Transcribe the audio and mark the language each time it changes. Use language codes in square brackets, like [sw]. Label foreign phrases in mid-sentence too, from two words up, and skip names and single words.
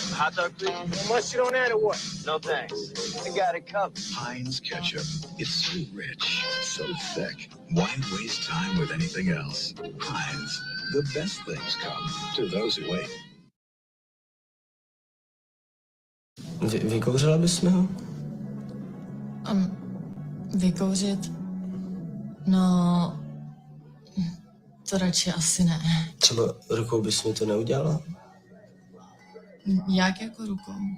[en] hot dog, please. Unless you don't add it, what? No thanks. I got it covered. Heinz Ketchup. It's so rich, so thick. Why waste time with anything else? Heinz. The best things come to those who wait. [cs] Vykouřila bys mi ho? Vykouřit? No, to radši asi ne. Třeba rukou bys mi to neudělala? Jak jako rukou?